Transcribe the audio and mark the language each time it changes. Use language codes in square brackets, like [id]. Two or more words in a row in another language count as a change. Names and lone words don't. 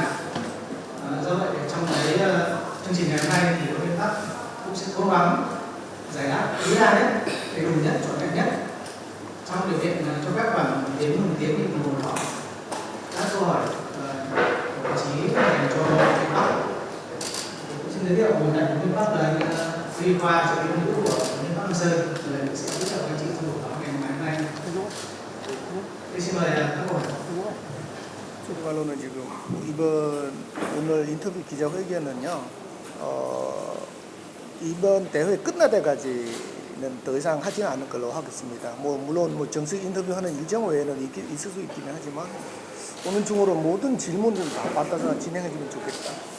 [vi] Do vậy trong cái chương trình ngày hôm nay thì huấn luyện viên Park cũng sẽ cố gắng giải đáp tối đa nhất, đầy đủ nhất, trọn vẹn nhất trong điều kiện cho phép khoảng đến một tiếng thì đồng hồ hỏi các câu hỏi của báo chí dành cho Việt Bắc. Xin giới thiệu một đại huấn luyện viên Park là anh đi qua cho cái ngữ của huấn luyện viên Park Hang-seo là sẽ hỗ trợ các anh chị trong buổi họp ngày hôm nay. Xin mời các câu hỏi. [ko] 추가로는 지금 오늘 인터뷰 기자회견은요, 이번 대회 끝날 때까지는 더 이상 하지는 않을 걸로 하겠습니다. 물론 정식 인터뷰하는 일정 외에는 있을 수 있기는 하지만 오늘 중으로 모든 질문을 다 받아서 진행해주면 좋겠다.